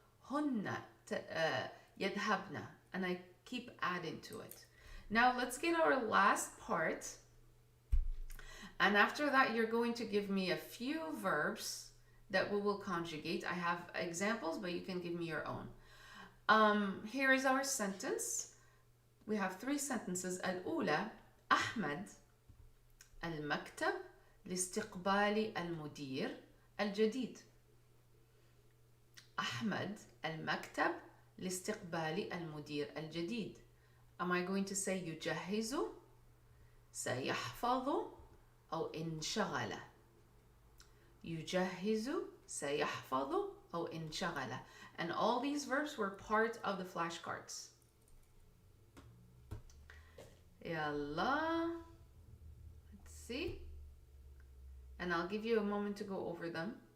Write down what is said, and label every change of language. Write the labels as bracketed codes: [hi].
[ar] هن يذهبن. [en] And I keep adding to it. Now let's get our last part. And after that, you're going to give me a few verbs that we will conjugate. I have examples, but you can give me your own. Here is our sentence. We have 3 sentences. [ar] الأولى أحمد المكتب لاستقبال المدير الجديد. أحمد المكتب لاستقبال المدير الجديد. [en] Am I going to say [ar] يجهز, سيحفظ, أو انشغل؟ يجهز, سيحفظ, أو انشغل. [en] And all these verbs were part of the flashcards. Yalla. Let's see. And I'll give you a moment to go over them.